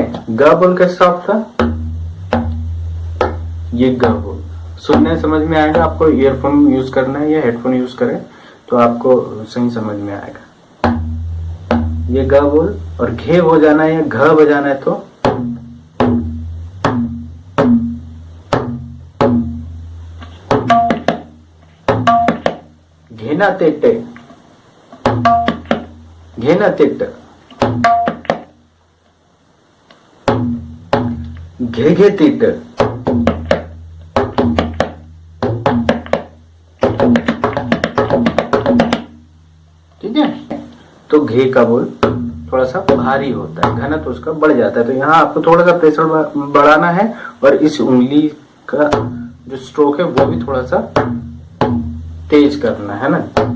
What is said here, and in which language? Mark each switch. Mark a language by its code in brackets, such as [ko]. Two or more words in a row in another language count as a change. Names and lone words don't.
[hi] ग बोल कैसे सॉफ्ट था, ये ग बोल सुनने समझ में आएगा। आपको [en] earphone use [hi] करना है या [en] headphone use [hi] करें तो आपको सही समझ में आएगा। ये ग बोल और घे हो जाना है या घ बजाना है तो घेना तेटे, घेना तेट, घे घे तीट, ठीक है। तो घे का बोल थोड़ा सा भारी होता है, घनत्व तो उसका बढ़ जाता है। तो यहाँ आपको थोड़ा सा प्रेशर बढ़ाना है और इस उंगली का जो स्ट्रोक है वो भी थोड़ा सा तेज करना है ना।